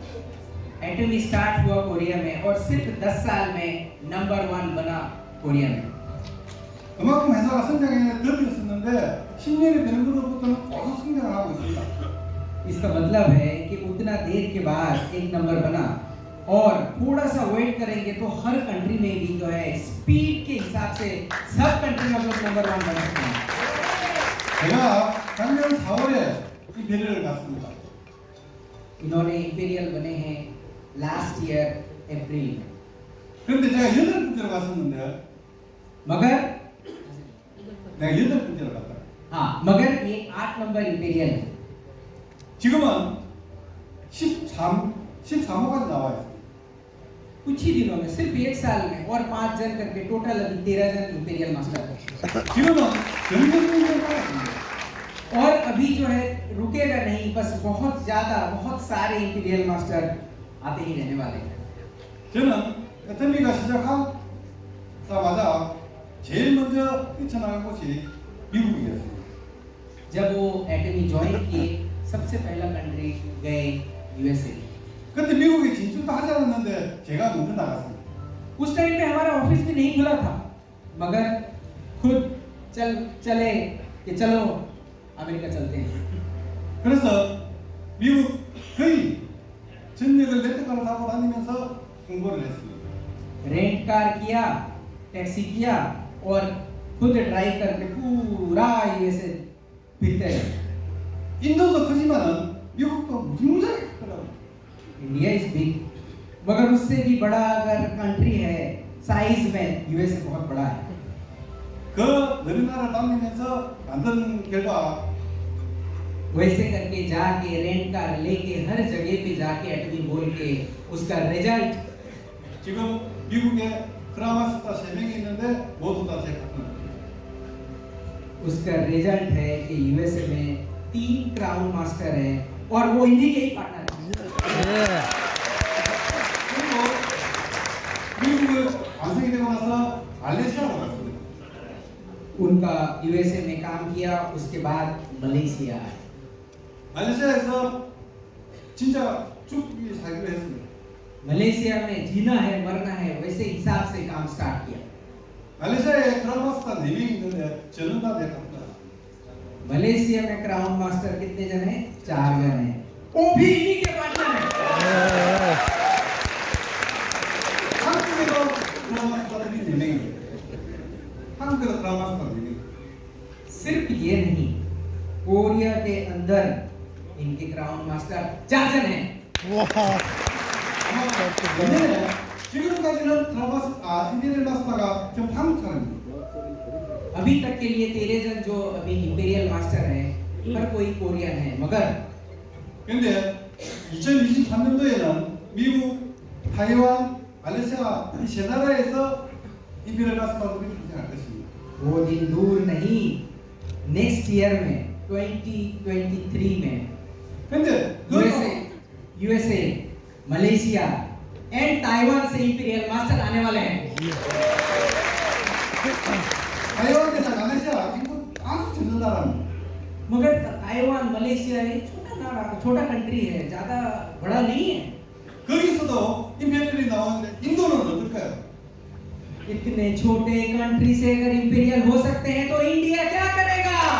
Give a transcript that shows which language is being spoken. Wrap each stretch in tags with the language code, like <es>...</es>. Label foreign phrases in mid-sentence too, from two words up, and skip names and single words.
<hi>एटमी स्टार्ट हुआ कोरिया में और सिर्फ 10 साल में नंबर 1 बना कोरिया में।</hi> <ko>그만큼 회사가 성장에 더디었었는데 10년이 되는 것부터는 계속 성장을 하고 있습니다.</ko> <hi>इसका मतलब है कि उतना देर के बाद एक नंबर बना और थोड़ा सा वेट करेंगे तो हर कंट्री में भी जो है स्पीड के हिसाब से सब कंट्री में लोग नंबर 1 बन सकते हैं।</hi> <ko>제가 작년 4월에 임페리얼을 갔습니다.</ko> <hi>इन्होंने इंपीरियल बने हैं</hi> <en>last year</en> <hi>अप्रैल में।</hi> <ko>그런데 제가 8번째로 갔었는데</ko> <hi>मगर</hi> <ko>내가 8번째로 갔다.</ko> <hi>हाँ, मगर ये 8 नंबर इंपीरियल है।</hi> <ko>지금은 13호까지 나와 있어요.</ko> <hi>कुछ ही दिनों में, सिर्फ 1 साल में और 5 जन करके टोटल अभी 13 जन इंपीरियल मास्टर है।</hi> <ko>지금은 점점 나왔습니다.</ko> <hi>और अभी जो है रुकेगा नहीं, बस बहुत ज्यादा बहुत सारे इंपीरियल मास्टर आते ही रहने वाले हैं।</hi> <ko>저는 에토미가 시작하자마자 제일 먼저 뛰쳐나간 곳이 미국이었어요.</ko> <hi>जब वो एटमी ज्वाइन किए, सबसे पहला कंट्री गए यूएसए।</hi> <ko>그때 미국에 진출도 하지 않았는데 제가 먼저 나갔습니다.</ko> <hi>उस टाइम पे हमारा ऑफिस भी नहीं खुला था, मगर खुद चले कि चलो अमेरिका चलते हैं।</hi> <ko>그래서 미국 거의 전역을 렌트카로 타고 다니면서 공부를 했습니다.</ko> <en>rent car</en> <hi>किया, टैक्सी किया और खुद ड्राइव करके पूरा यूएसए फिरते रहे।</hi> <ko>인도도 크지만은 미국도 무지무지하게 크더라고요.</ko> <en>India is big,</en> <hi>मगर उससे भी बड़ा अगर कंट्री है साइज में यूएसए बहुत बड़ा है।</hi> <ko>그 넓은 나라를 다니면서 만든 결과</ko> <hi>वैसे करके जाके</hi> <en>rent car</en> <hi>लेके हर जगह पे जाके एटमी बोल के उसका रिजल्ट</hi> <ko>지금 미국에 크라마스타 3명이 있는데 모두 다 제 파트너예요.</ko> <hi>उसका रिजल्ट है कि यूएसए में 3 क्राउन मास्टर है और वो इन्हीं के ही पार्टनर है।</hi> <ko>그리고 미국을 완성이 되고 나서 말레이시아로 갔습니다.</ko> <hi>उनका यूएसए में काम किया, उसके बाद मलेशिया आए।</hi> <ko>말레이시아에서 진짜 죽기 살기로 했습니다.</ko> <hi>मलेशिया में जीना है मरना है वैसे हिसाब से काम स्टार्ट किया।</hi> <ko>말레이시아에 크라마스타 4명이 있는데 저는 다 내 갑니다.</ko> <hi>मलेशिया में क्राउन मास्टर कितने जन हैं? 4 जन हैं, वो भी इन्हीं के पार्टनर हैं।</hi> <ko>한국에도 크라마스타들이 4명이에요. 한국에도 크라마스타 4명.</ko> <hi>सिर्फ ये नहीं, कोरिया के अंदर इनके क्राउन मास्टर 4 जन हैं।</hi> <ko>왜냐면 지금까지는 인디언 마스터가 지금 한국 사람입니다.</ko> <hi>अभी तक के लिए 13 जन जो अभी इंपीरियल मास्टर हैं, हर कोई कोरियन है, मगर</hi> <ko>근데 2023년도에는 미국, 타이완, 말레이시아 이 세 나라에서 인디언 마스터들이 탄생할 것입니다.</ko> <hi>वो दिन दूर नहीं,</hi> <en>next year</en> <hi>में 2023 में</hi> <ko>근데</ko> <hi>यूएसए, मलेशिया एंड ताइवान से इंपीरियल मास्टर आने वाले हैं।</hi> <ko>타이완이나 말레이시아 인구 아주 적은 나라입니다.</ko> <hi>मगर ताइवान मलेशिया ये छोटा कंट्री है, ज्यादा बड़ा नहीं है।</hi> <ko>거기서도 인디언이 나오는데 인도는 어떨까요?</ko> <hi>इतने छोटे कंट्री से अगर इंपीरियल हो सकते हैं तो इंडिया क्या करेगा?</hi>